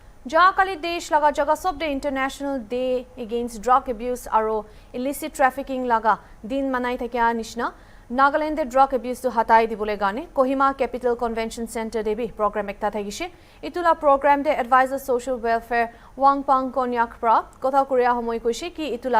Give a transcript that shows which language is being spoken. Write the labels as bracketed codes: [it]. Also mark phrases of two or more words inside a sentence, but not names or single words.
[nag] Kali desh laga jaga sobde International Day Against Drug Abuse aro [en] illicit trafficking [nag] laga din manai thakya nishna Nagaland [en] drug abuse [nag] to hatai dibole gane Kohima Capital Convention Center debi program ekta thagishe itula program de [en] advisor social welfare [nag] Wangpank konyak pra kotha kuria homoi koise ki itula